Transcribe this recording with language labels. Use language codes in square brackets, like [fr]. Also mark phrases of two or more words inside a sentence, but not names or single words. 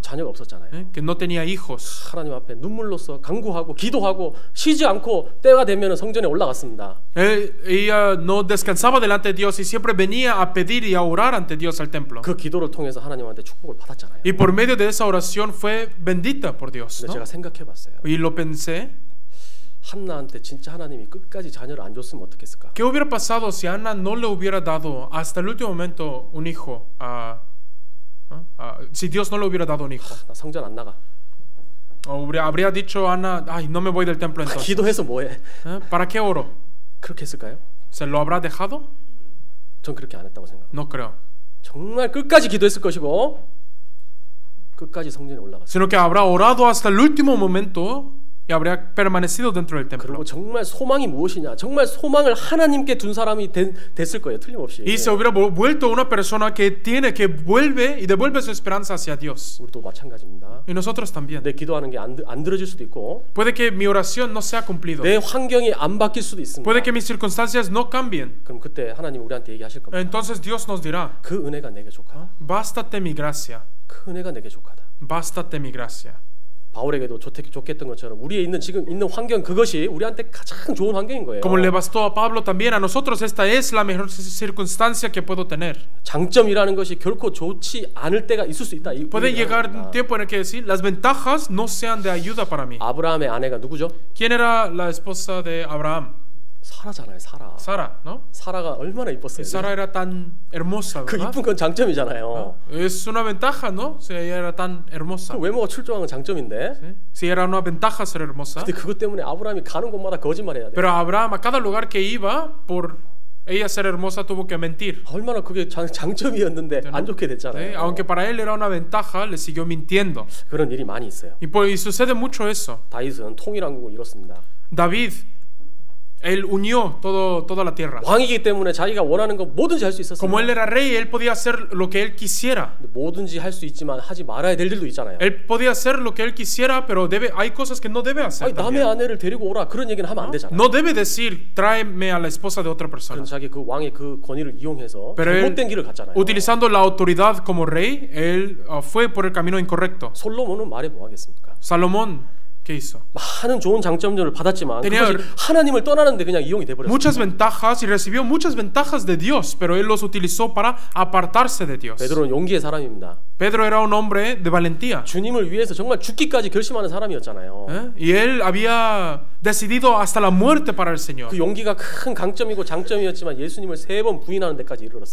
[ko] 자녀가 없었잖아요. [es] que no tenía hijos. [ko] 하나님 앞에 눈물로써 간구하고 기도하고 쉬지 않고 때가 되면 성전에 올라갔습니다. [es] Ella no descansaba delante de Dios y siempre venía a pedir y a orar ante Dios al templo. [ko] 그 기도를 통해서 하나님한테 축복을 받았잖아요. [es] Y por medio de esa oración fue bendita por Dios, [ko] 근데 [es] ¿no? [ko] 제가 생각해봤어요. [es] Y lo pensé. [ko] 한나한테 진짜 하나님이 끝까지 자녀를 안 줬으면 어떻겠을까? [es] ¿Qué hubiera pasado si Ana no le hubiera dado hasta el último momento un hijo si Dios no le hubiera dado un hijo? [ko] 나 성전 안 나가. [es] Habría dicho Ana, ay, no me voy del templo entonces. [ko] 기도해서 뭐해? [es] ¿Para qué oro? [ko] 그렇게 했을까요? [es] ¿Se lo habrá dejado? [ko] 전 그렇게 안 했다고 생각합니다. [es] No creo. [ko] 정말 끝까지 기도했을 것이고 끝까지 성전에 올라갔어요. [es] Sino que habrá orado hasta el último momento y habría permanecido dentro del templo. [ko] 그리고 정말 소망이 무엇이냐? 정말 소망을 하나님께 둔 사람이 됐을 거예요. 틀림없이. [es] Y se hubiera vuelto una persona que vuelve y devuelve su esperanza hacia Dios. [ko] 우리도 마찬가지입니다. [es] Y nosotros también. [ko] 내 기도하는 게 안 들어질 수도 있고 [es] Puede que mi oración no sea cumplido. [ko] 내 환경이 안 바뀔 수도 있습니다. [es] Puede que mis circunstancias no cambien. [ko] 그럼 그때 하나님 우리한테 얘기하실 겁니다. [es] Entonces Dios nos dirá, [ko] 그 은혜가 내게 족하다. [es] bástate mi gracia. [ko] 그 은혜가 내게 족하다. [es] Bástate mi gracia. [ko] 바울에게도 좋게 했던 것처럼 우리의 지금 있는 환경 그것이 우리한테 가장 좋은 환경인 거예요. [es] Como le bastó a Pablo también, a nosotros esta es la mejor circunstancia que puedo tener. [ko] 장점이라는 것이 결코 좋지 않을 때가 있을 수 있다. [es] Puede llegar un tiempo en el que decir las ventajas no sean de ayuda para mí. [ko] 아브라함의 아내가 누구죠? [es] ¿Quién era la esposa de Abraham? [ko] 사라잖아요. 사라. [es] Sara, ¿no? [ko] 사라가 얼마나 이뻤어요. [es] Sara era tan hermosa, [ko] 그 [es] ¿verdad? [ko] 이쁜 건 장점이잖아요. [es] Es una ventaja, ¿no? Si ella era tan hermosa. [ko] 그 외모가 출중한 건 장점인데. [es] ¿Sí? Si era una ventaja ser hermosa. [ko] 근데 그것 때문에 아브라함이 가는 곳마다 거짓말해야 돼. [es] Pero Abraham a cada lugar que iba, por ella ser hermosa, tuvo que mentir. [ko] 얼마나 그게 장점이었는데 안 좋게 [es] ¿Sí? [ko] 됐잖아요. [es] Aunque para él era una ventaja, le siguió mintiendo. [ko] 그런 일이 많이 있어요. [es] Y sucede mucho eso. [ko] 다윗은 통일왕국을 이뤘습니다. [es] David, él unió toda la tierra. [ko] 왕이기 때문에 자기가 원하는 거 뭐든지 할 수 있었어요. [es] Como él era rey, él podía hacer lo que él quisiera. [ko] 뭐든지 할 수 있지만 하지 말아야 될 일도 있잖아요. [es] Él podía hacer lo que él quisiera, pero hay cosas que no debe hacer. [ko] 아니, 남의 [es] también. [ko] 아내를 데리고 오라 그런 얘기는 하면 안 되잖아요. [es] No debe decir, tráeme a la esposa de otra persona. [ko] 그런 자기 그 왕의 그 권위를 이용해서 [es] Pero [ko] 잘못된 길을 갔잖아요. [es] utilizando la autoridad como rey, él fue por el camino incorrecto. [ko] 솔로몬은 말해 뭐 하겠습니까? [es] Salomón, ¿qué hizo? [ko] 많은 좋은 장점들을 받았지만 [es] tenía [ko] 그것이 하나님을 떠나는데 그냥 이용이 돼버렸어요. [es] muchas ventajas y recibió muchas ventajas de Dios, pero él los utilizó para apartarse de Dios. [ko] 베드로는 용기의 사람입니다. [es] Pedro era un hombre de valentía. [ko] 주님을 위해서 정말 죽기까지 결심하는 사람이었잖아요. [es] Y él había decidido hasta la muerte para el Señor. [ko] 그 용기가 큰 강점이고 장점이었지만 예수님을 3번 부인하는 데까지 이르렀습니다.